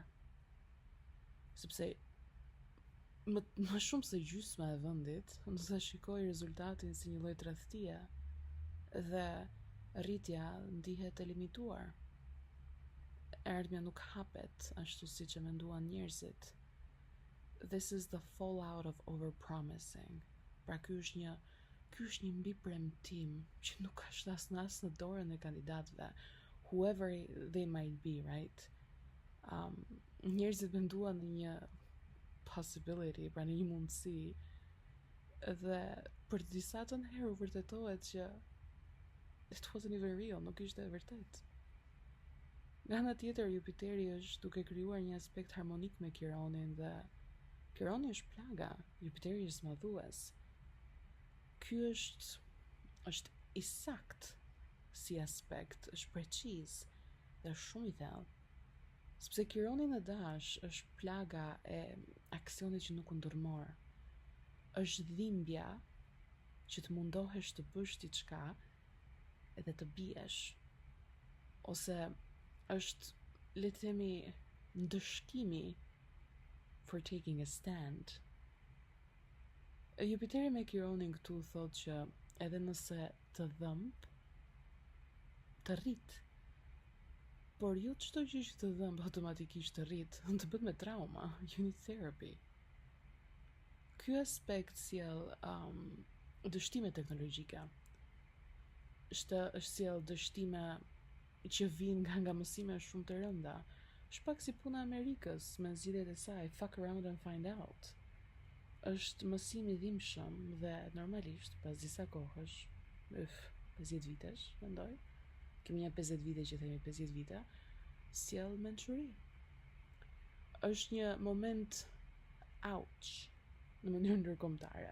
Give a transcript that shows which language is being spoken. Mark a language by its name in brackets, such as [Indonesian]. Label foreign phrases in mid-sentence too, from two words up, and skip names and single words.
[Albanian] Sepse më shumë se gjysma e vendit nëse shikoj rezultatin si një lloj tradhtie dhe rritja ndihet e limituar. Erdhmja nuk hapet ashtu siç e menduan njerëzit. [English] This is the fallout of overpromising. [Albanian] Pra ky është një mbi premtim që nuk ka as në dorën e kandidatëve, [English] whoever they might be, right? [Albanian] Njerëzit menduan në një possibility, pra në një mundësi, dhe për disa të herë u vërtetohet që [English] it wasn't even real, [Albanian] nuk ishte e vërtet. Nga ana tjetër, Jupiteri është duke krijuar një aspekt harmonik me Kironin dhe Kironi është plaga, Jupiteri është smadhues. Ky është i sakt si aspekt, është preciz dhe shumë i thellë. Sepse Kironi në dash është plaga e aksionit që nuk u ndërmor. Është dhimbja që të mundohesh të bësh diçka edhe të biesh. Ose është, le të themi, ndëshkimi [English] for taking a stand. [Albanian] Jupiteri me Kironin këtu thot që edhe nëse të dhëmb, të rrit, por jo çdo gjë që të dhëmb automatikisht të rrit, të bëhet me trauma, [English] you need therapy. [Albanian] Ky aspekt sjell dështime teknologjike. Është sjell dështime që vijnë nga mësime shumë të rënda. Është pak si puna e Amerikës me zgjidhjet e saj, [English] fuck around and find out. [Albanian] Është mësim i dhimbshëm dhe normalisht pas disa kohësh, 50 vitesh, mendoj. Kemi një 50 vite që themi 50 vite, sjell mençuri. Është një moment ouch në mënyrë ndërkombëtare.